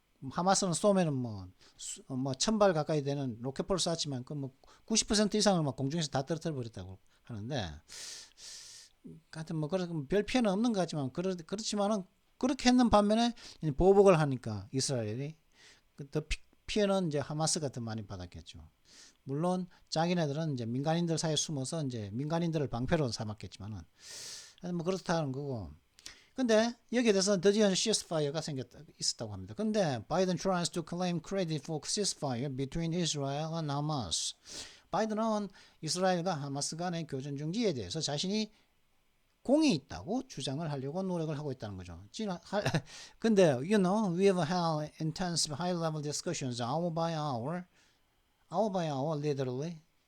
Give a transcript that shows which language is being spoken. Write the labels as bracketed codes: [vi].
[ko] 하마스는 쏘면은 뭐 1000발 가까이 되는 로켓포를 쐈지만 그 뭐 90% 이상을 막 공중에서 다 떨어뜨려 버렸다고 하는데 하여튼 뭐 별 피해는 없는 것 같지만 그렇지만은 그렇게 했는 반면에 보복을 하니까 이스라엘이 더 피해는 이제 하마스가 더 많이 받았겠죠. 물론 자기네들은 이제 민간인들 사이에 숨어서 이제 민간인들을 방패로 삼았겠지만은 뭐 그렇다는 거고. 근데 여기에 대해서 드디어 시스파이어가 있었다고 합니다. 근데 [en] 바이든 tries to claim credit for ceasefire between Israel and Hamas. [ko] 바이든은 이스라엘과 하마스 간의 교전 중지에 대해서 자신이 공이 있다고 주장을 하려고 노력을 하고 있다는 거죠. 근데 [en] we have had intense high-level discussions hour by hour, literally.